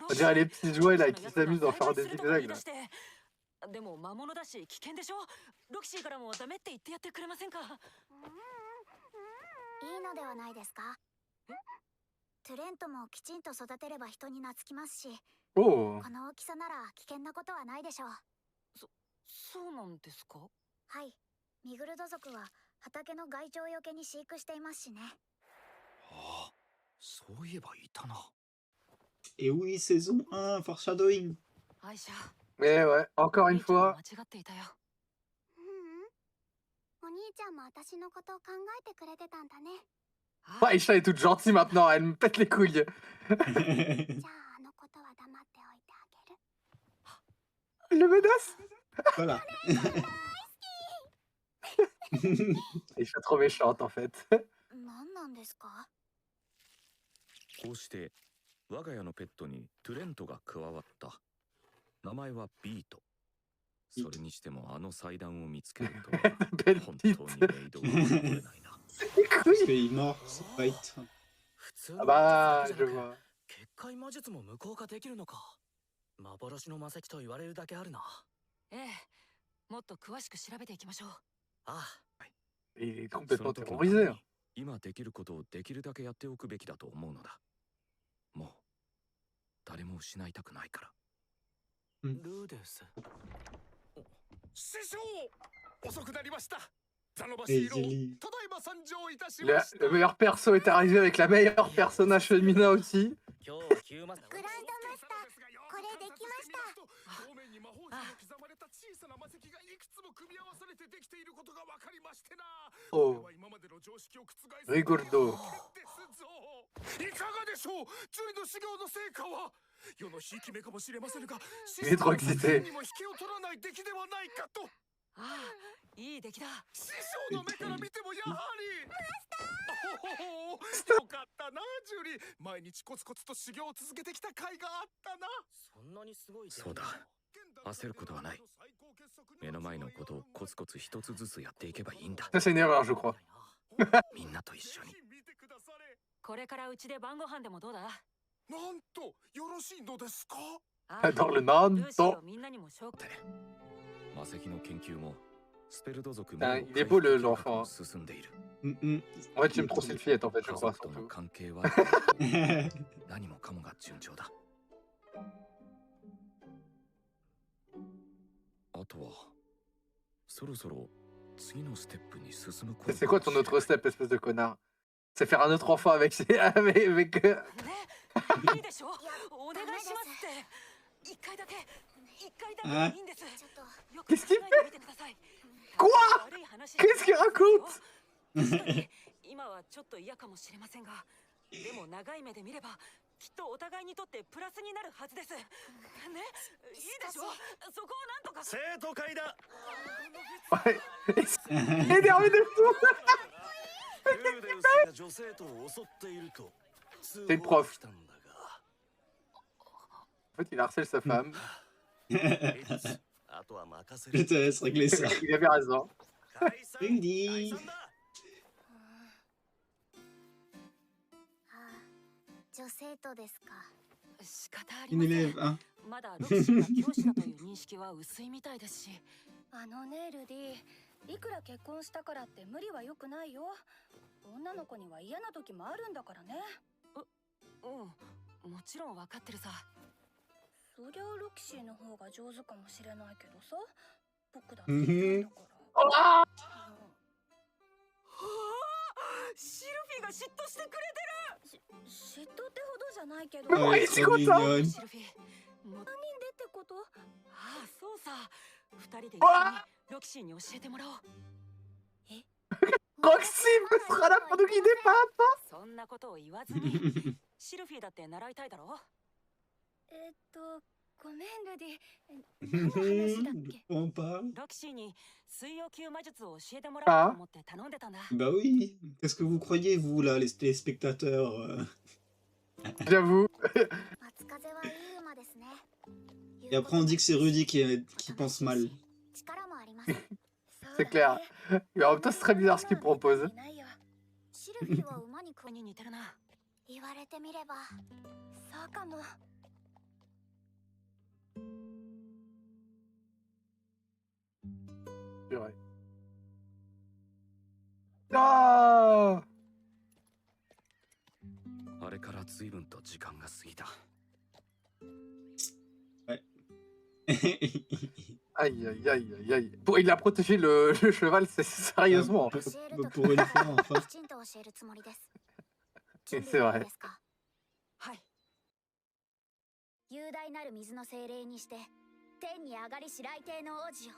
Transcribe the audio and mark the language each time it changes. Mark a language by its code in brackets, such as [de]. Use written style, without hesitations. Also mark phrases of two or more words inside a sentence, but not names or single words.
[fr] On dirait les petits jouets là qui s'amusent d'en faire des zigzags là. [ja] でも魔物だし危険でしょ。ロキシーからもダメって言ってやってくれませんか。いいのではないですか。トゥレントもきちんと育てれば人に懐きますし、 Oh. この大きさなら危険なことはないでしょう。そうなんですか。はい、ミグルド族は畑の害鳥よけに飼育していますしね。ああ、そういえばいたな。 [fr] Et oui, saison 1, foreshadowing. [ja] アイシャ、 [fr] Mais ouais, encore une [ja] お兄ちゃんは [fr] fois. [ja] 間違っていたよ。お兄ちゃんも私のことを考えてくれてたんだね。 [fr] Oh, Aïcha est toute gentille maintenant, elle me pète les couilles. [ja] じゃああのことは黙っておいてあげる。 [fr] Elle le menace. Voilà. Aïcha trop méchante en fait. [ja] 何なんですか。こうして我が家のペットにトゥレントが加わった。名前はビート。それにしてもあの祭壇を見つけるとは [fr] Belle [ja] 本当に [fr] petite. [ja] メイドが残れないな。 [fr] Les Parce couilles. qu'il est mort, c'est pas it. [ja] 普通 Ah の bah, 魔術 [fr] je [ja] だけじゃなく [fr] vois. [ja] 結界魔術も無効化できるのか。幻の魔石と言われるだけあるな。ええ、もっと詳しく調べていきましょう。ああ、 [fr] Il est [ja] そ [fr] complètement [ja] の時のた [fr] terrorisé. [ja] め [fr] hein. [ja] に今できることをできるだけやっておくべきだと思うのだ。もう誰も失いたくないから。ルーデウス。師匠遅くなりました。ザノバ [fr] Et [ja] シーロ [fr] Jelly. [ja] ただいま参上いたしま [fr] Le, [ja] した。 [fr] le meilleur perso est arrivé avec la meilleure personnage féminin aussi. [ja] 今日は急マスグランドマスターこれできました。表面に魔法陣の刻まれた小さな魔石がいくつも組み合わされてできていることが分かりましてな。こ Oh, れは今までの常識を覆す [fr] rigolo. [ja] ですぞ。いかがでしょう、ジュリの修行の成果は。世のひいき目かもしれませんが、 [fr] Il est trop excité. [ja] にも引けを取らない出来ではないかと。ああ、いい出来だ。師匠の目から見てもやはりおお、よかったなジュリ。毎日コツコツと修行を続けてきた甲斐があったな。そんなにすごいそうだ。焦ることはない。目の前のことをコツコツ一つずつやっていけばいいんだ。 [fr] Ça, c'est une erreur, je crois. [ja] みんなと一緒に。ぜひ見てくだされ。これからうちで晩ご飯でもどうだ。なんとよろしいのですか。ああ、 [fr] J'adore le [ja] ルーシー Nanto. をみんなにも紹介。魔石の研究もスペルド族 [fr] Ah, il est beau, le- [ja] も [fr] l'enfant, hein. [ja] 進んでいる。 [fr] En fait, j'aime trop cette fillette, en fait, je [ja] 家 [fr] crois, [ja] 族との [fr] surtout. [ja] 関係は何もかもが順調だ。あとはそろそろ次のステップに進む頃 [fr] C'est quoi ton autre step, espèce de connard? C'est faire un autre enfant avec ses... avec... [ja] ね、いいでしょ。お願いしますって。一回だけでいいんです。ちょっとよく考えてみてください。 [fr] Quoi? [ja] 悪い話 [fr] Qu'est-ce qu'il raconte? [ja] 確かに今はちょっと嫌かもしれませんが、でも長い目で見ればきっとお互いにとってプラスになるはずです。ね、いいでしょ。そこをなんとか。生徒会だ。 [fr] Ouais. Énervé de fou. [ja] ルーデウスが女生徒を襲っていると通 [fr] C'est le [ja] 報が [fr] prof. [ja] 来たんだが。 [fr] En fait, il harcèle sa femme. [ja] あとは任せ [fr] Je [ja] る。 [fr] te laisse régler ça. Il avait raison. [ja] 解散。 Rudy. 解散だ。女生徒ですか。仕方あり [fr] Une [ja] ません。 [fr] élève, hein. [ja] まだロクシーが教師だという認識は薄いみたいですし。あのねルディ、いくら結婚したからって無理は良くないよ。女の子には嫌な時もあるんだからね。うん、もちろん分かってるさ。そりゃロキシーの方が上手かもしれないけどさ、僕だって言ったんだから。はあ、シルフィが嫉妬してくれ嫉妬ってほどじゃないけど。 [fr] Mais Ouais, oui, c'est trop quoi ça? [ja] てる。 [fr] mignonne. [ja] シルフィ、もうでってこと？ああ、そうさ。二人で一緒にロキシーに教えてもらおう。 [fr] Roxy sera là pour nous guider, papa. [ja] そんなことを言わずに。シルフィだって習いたいだろ。ごめんルディ。何の話だっけ？ [fr] On parle. [ja] ロキシーに水曜級魔術を教えてもらおうと思って頼んでたんだ。 [fr] Bah oui. Qu'est-ce que vous croyez, vous, là, les téléspectateurs J'avoue. [ja] 松風はいい馬ですね。 [fr] Et après, on dit que c'est Rudy qui pense mal. [ja] 力もあります。 [fr] C'est clair. Mais en même temps, c'est très bizarre ce qu'il propose. [ja] シルフィは馬にに似てるな。言われてみれば。そうかも。 [fr] Purée. Ah! [ja] あれから随分と時間が過ぎた。 [fr] Aïe, aïe, aïe, aïe, aïe. Bon, il a protégé le cheval, c'est sérieusement. [ja] 教えると [fr] Pour une fois, enfin. [ja] きちんと教えるつもりです。 [fr] Et c'est vrai. [ja] ですか。はい。雄大なる水の精霊にして天に上がりし来帝の王子よ。